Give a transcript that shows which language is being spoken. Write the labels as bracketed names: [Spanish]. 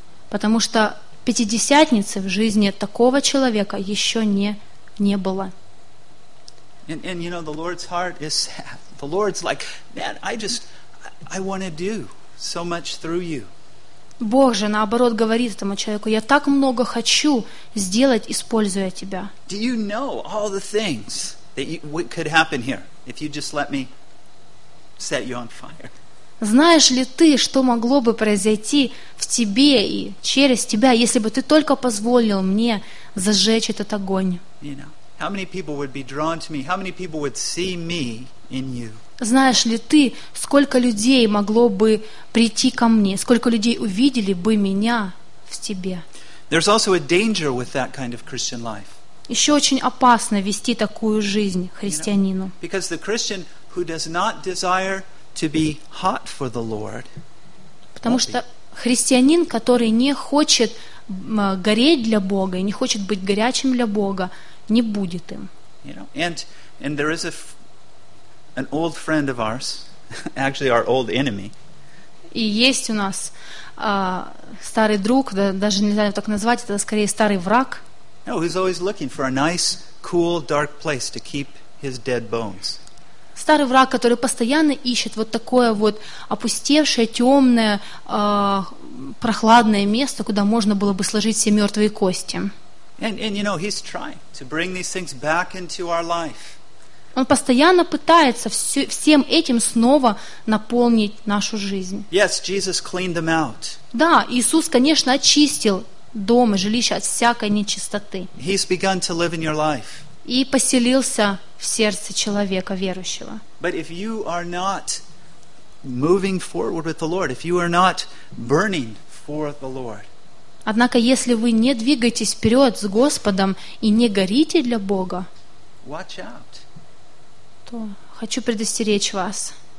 [Russian] Потому что Пятидесятницы в жизни такого человека еще не было. [English] And you know, the Lord's heart is sad. The Lord's like, man, I want to do so much through you. [Russian] Бог же, наоборот, говорит этому человеку: я так много хочу сделать, используя тебя. [English] Do you know all the things that could happen here if you just let me set you on fire? [Russian] Знаешь ли ты, что могло бы произойти в тебе и через тебя, если бы ты только позволил мне зажечь этот огонь? [English] You know, how many people would be drawn to me? How many people would see me in you? [Russian] Знаешь ли ты, сколько людей могло бы прийти ко мне, сколько людей увидели бы меня в тебе? [English] There's also a danger with that kind of Christian life. [Russian] Еще очень опасно вести такую жизнь христианину. [English] You know, because the Christian who does not desire to be hot for the Lord. [Russian] Потому что христианин, который не хочет гореть для Бога и не хочет быть горячим для Бога, не будет им. [English] You know, and there is an old friend of ours, actually our old enemy. [Russian] И есть у нас старый друг, даже нельзя его так назвать, это скорее старый враг. [English] No, he's always looking for a nice, cool, dark place to keep his dead bones. [Russian] старый враг, который постоянно ищет вот такое вот опустевшее, темное, прохладное место, куда можно было бы сложить все мертвые кости. [English] And you know, he's trying to bring these things back into our life. [Russian] Он постоянно пытается всем этим снова наполнить нашу жизнь. [English] Yes, Jesus cleaned them out. [Russian] Да, Иисус, конечно, очистил дом и жилище от всякой нечистоты. [English] He's begun to live in your life. [Russian] И поселился в сердце человека верующего. [English] But if you are not moving forward with the Lord, if you are not burning for the Lord, [Russian] однако, если вы не двигаетесь вперед с Господом и не горите для Бога, [English] watch out. [Russian] То хочу предостеречь вас.